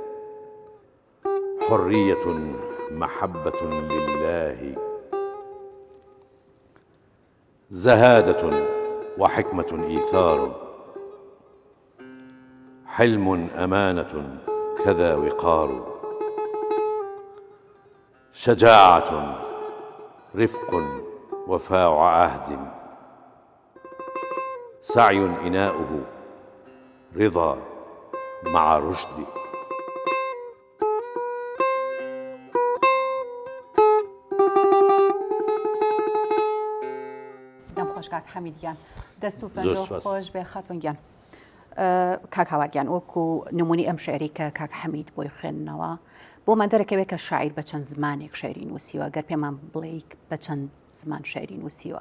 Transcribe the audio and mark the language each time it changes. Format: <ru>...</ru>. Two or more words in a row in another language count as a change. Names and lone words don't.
<ar>حرية محبة لله، زهادة وحكمة إيثار، حلم أمانة كذا وقار، شجاعة رفق وفاء عهد، سعي إناؤه رضا مع رشد.</ar> <ckb>دەم خۆش کاک حەمیدیان، دەست و پەنجە خۆش بێ خاتونگیان. کاک هاوارگیان، وەکو نمونی ئەم شعری کە کاک حەمید بۆی خوێندنەوە بۆمان دەرەکەوێت کە شاعیر بە چەند زمانێک شعری نووسیوە، گەر پێمان بڵێ بە چەند زمان شعری نووسیوە.</ckb>